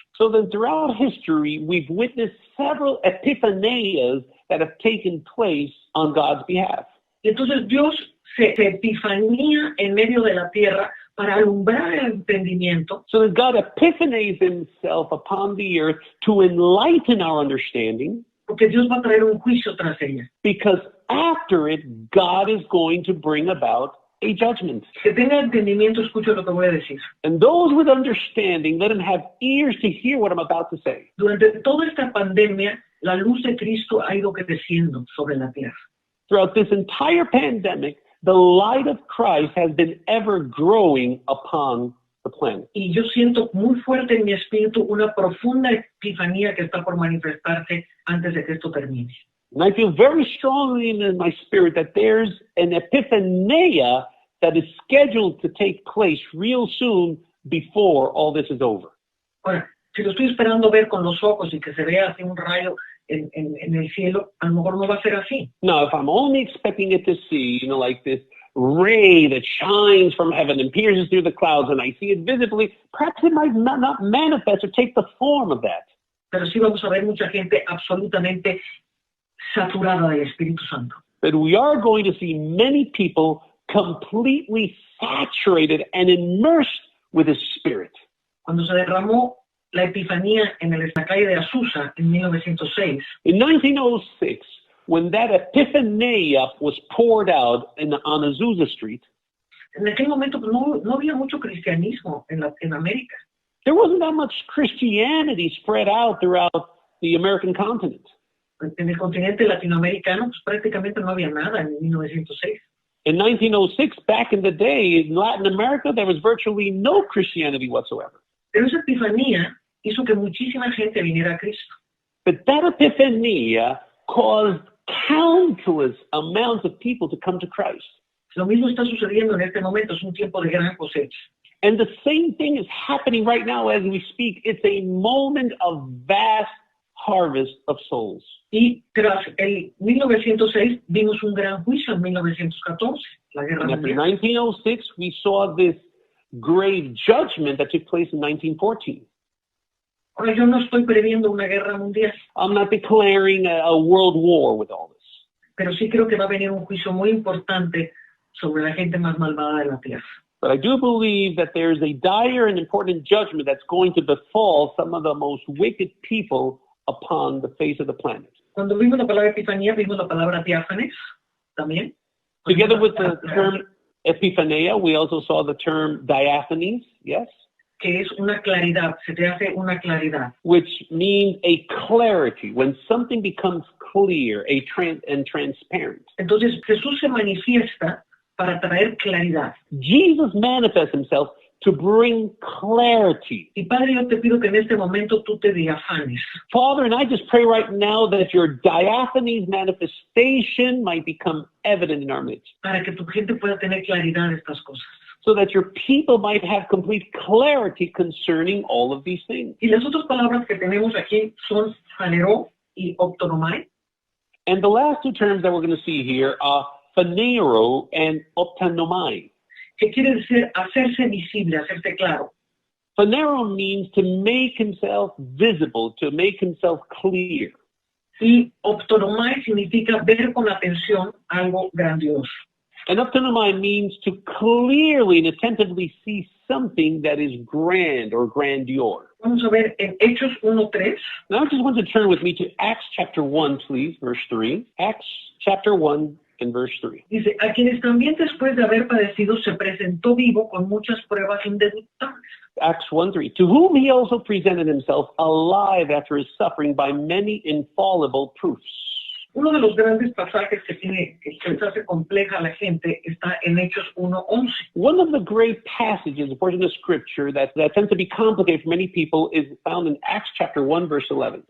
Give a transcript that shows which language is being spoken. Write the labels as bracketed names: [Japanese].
[English] So then throughout history, we've witnessed several epiphanias that have taken place on God's behalf. [Spanish] Y entonces Dios se epifanía en medio de la tierra para alumbrar el entendimiento. [English] So that God epiphanies himself upon the earth to enlighten our understanding, [Spanish] Porque Dios va a traer un juicio tras ella. [English] because after it, God is going to bring about a judgment. [Spanish] Que tenga entendimiento, escucho lo que voy a decir. [English] And those with understanding, let them have ears to hear what I'm about to say. [Spanish] Durante toda esta pandemia, la luz de Cristo ha ido creciendo sobre la tierra. [English] Throughout this entire pandemic, the light of Christ has been ever growing upon the planet. [Spanish] Y yo siento muy fuerte en mi espíritu una profunda epifanía que está por manifestarse antes de que esto termine. [English] And I feel very strongly in my spirit that there's an epiphania that is scheduled to take place real soon before all this is over. [Spanish] Ahora, si lo estoy esperando ver con los ojos y que se vea así un rayo en el cielo, a lo mejor no va a ser así. [English] Now, if I'm only expecting it to see, like this ray that shines from heaven and pierces through the clouds, and I see it visibly, perhaps it might not manifest or take the form of that. [Spanish] Pero sí vamos a ver mucha gente absolutamente saturada del Espíritu Santo. [English] But we are going to see many people completely saturated and immersed with His Spirit. [Spanish] Cuando se derramó la Epifanía en la calle de Azusa en 1906, [English] In 1906, when that Epiphania was poured out on Azusa Street, [Spanish] en aquel momento pues, no había mucho cristianismo en América. [English] there wasn't that much Christianity spread out throughout the American continent. [Spanish] En el continente latinoamericano pues, prácticamente no había nada en 1906. [English] In 1906, back in the day, in Latin America, there was virtually no Christianity whatsoever. [Spanish] Pero esa Epifanía hizo que muchísima gente viniera a Cristo. [English] But that Epiphania caused countless amounts of people to come to Christ. [Spanish] Lo mismo está sucediendo en este momento, es un tiempo de gran cosecha. [English] And the same thing is happening right now as we speak. It's a moment of vast harvest of souls. [Spanish] Y tras el 1906 vimos un gran juicio en 1914, la Guerra [English] And after [Spanish] Mundial. [English] 1906, we saw this great judgment that took place in 1914. [Spanish] Ahora yo no estoy previendo una guerra mundial, [English] I'm not declaring a world war with all this. [Spanish] pero sí creo que va a venir un juicio muy importante sobre la gente más malvada de la tierra. [English] But I do believe that there's a dire and important judgment that's going to befall some of the most wicked people upon the face of the planet. [Spanish] Cuando vimos la palabra Epifanía, vimos la palabra diáfanes también. [English] Together with the term epiphania, we also saw the term diaphanes, yes, [Spanish] Que es una claridad, se te hace una claridad. [English] which means a clarity, when something becomes clear, and transparent. [Spanish] Entonces Jesús se manifiesta para traer claridad. [English] Jesus manifests himself to bring clarity. [Spanish] Y Padre, yo te pido que en este momento tú te diafanes. [English] Father, and I just pray right now that your diaphanes manifestation might become evident in our midst, [Spanish] Para que tu gente pueda tener claridad de estas cosas. [English] so that your people might have complete clarity concerning all of these things. [Spanish] Y las otras palabras que tenemos aquí son phaneró y optonomai, [English] And the last two terms that we're going to see here are phaneiro and optanomai. [Spanish] que quiere decir hacerse visible, hacerse claro. [English] Phaneiro means to make himself visible, to make himself clear. [Spanish] Y optonomai significa ver con atención algo grandioso. [English] And optanomai means to clearly and attentively see something that is grand or grandeur. [Spanish] Vamos a ver en Hechos 1:3. [English] Now I just want to turn with me to Acts chapter 1, please, verse 3. Acts chapter 1 and verse 3. [Spanish] Dice, a quienes también después de haber padecido se presentó vivo con muchas pruebas indubitables. [English] Acts 1:3. To whom he also presented himself alive after his suffering by many infallible proofs. [Spanish] Uno de los grandes pasajes que les hace compleja a la gente está en Hechos 1:11. [English] One of the great passages, a portion of scripture that tends to be complicated for many people, is found in Acts chapter 1, verse 11.